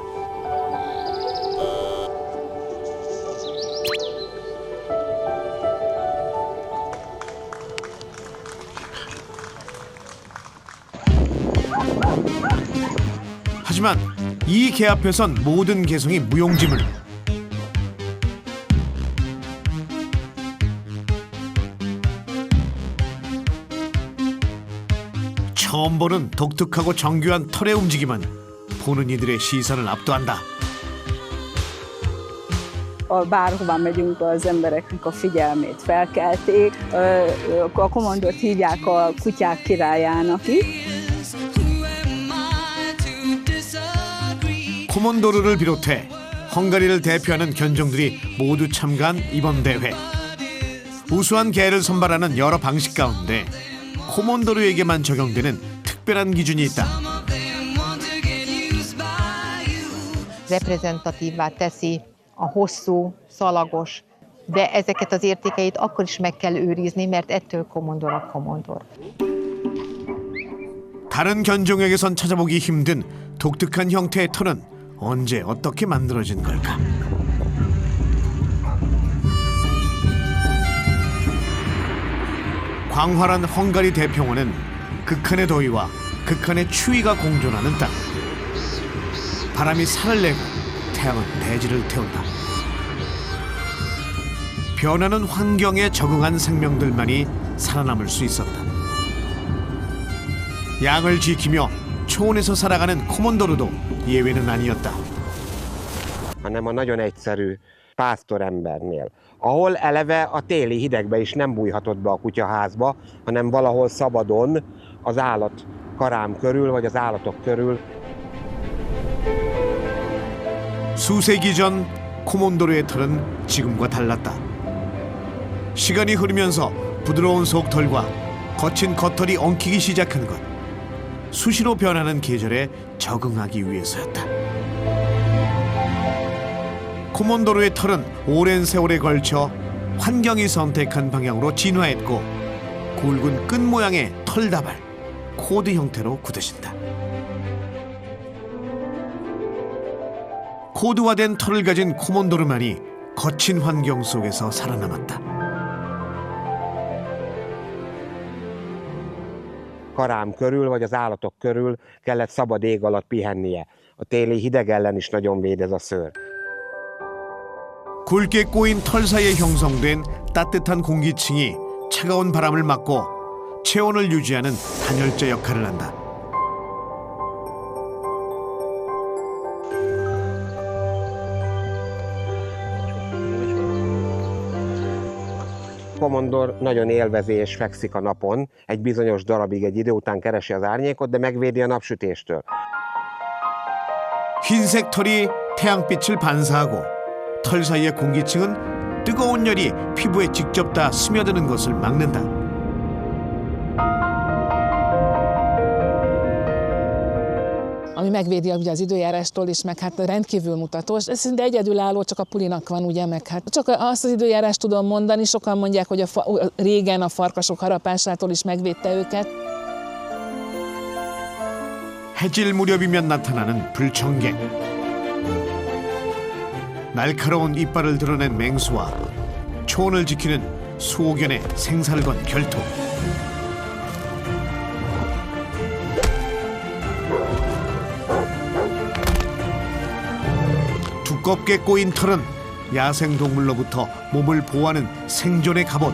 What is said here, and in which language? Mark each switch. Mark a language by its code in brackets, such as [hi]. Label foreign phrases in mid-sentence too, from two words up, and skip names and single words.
[ko] 하지만 이 개 앞에선 모든 개성이 무용지물. 처음 보는 독특하고 정교한 털의 움직임은 보는 이들의 시선을 압도한다. [hu] Bárhova megyünk, az embereknek a figyelmét felkelték. A komondort hívják a kutyák királyának is. [ko] 코몬도르를 비롯해 헝가리를 대표하는 견종들이 모두 참가한 이번 대회. 우수한 개를 선발하는 여러 방식 가운데 코몬도르에게만 적용되는 특별한 기준이 있다. [hu] Reprezentatívvá teszi a hosszú, szalagos, de ezeket az értékeit akkor is meg kell őrizni, mert ettől komondor a komondor. [ko] 다른 견종에게선 찾아보기 힘든 독특한 형태의 털은 언제 어떻게 만들어진 걸까? 광활한 헝가리 대평원은 극한의 더위와 극한의 추위가 공존하는 땅. 바람이 살을 내고 태양은 대지를 태운다. 변하는 환경에 적응한 생명들만이 살아남을 수 있었다. 양을 지키며 초원에서 살아가는 코몬도르도 예외는 아니었다. [hu] hanem a nagyon egyszerű pásztorembernél, ahol eleve a téli hidegbe is nem bújhatott be a kutyaházba, hanem valahol szabadon az állat karám körül, vagy az állatok körül. [ko] 수세기 전 코몬도르의 털은 지금과 달랐다. 시간이 흐르면서 부드러운 속털과 거친 겉털이 엉키기 시작한 것. 수시로 변하는 계절에 적응하기 위해서였다. 코몬도르의 털은 오랜 세월에 걸쳐 환경이 선택한 방향으로 진화했고 굵은 끈 모양의 털다발, 코드 형태로 굳어진다. 코드화된 털을 가진 코몬도르만이 거친 환경 속에서 살아남았다. [hu] Karám körül, vagy az állatok körül kellett szabad ég alatt pihennie. A téli hideg ellen is nagyon véd ez a szőr. [ko] 굵게 꼬인 털 사이에 형성된 따뜻한 공기층이 차가운 바람을 막고 체온을 유지하는 단열재 역할을 한다. [hu] Komondor nagyon élvezi és fekszik a napon, egy bizonyos darabig, egy idő után keresi az árnyékot, de megvédi a napsütéstől. [ko] 흰색 털이 태양빛을 반사하고 털 사이의 공기층은 뜨거운 열이 피부에 직접 다 스며드는 것을 막는다. [hu] Ami megvédi ugye az időjárástól is, meg hát rendkívül mutatós. Ez szinte egyedülálló, csak a pulinak van, ugye, meg hát csak azt az időjárást tudom mondani, sokan mondják, hogy régen a farkasok harapásától is megvédte őket. [ko] 해질 무렵이면 나타나는 불청객. 날카로운 이빨을 드러낸 맹수와 초원을 지키는 수호견의 생사를 건 결투. 두껍게 꼬인 털은 야생동물로부터 몸을 보호하는 생존의 갑옷.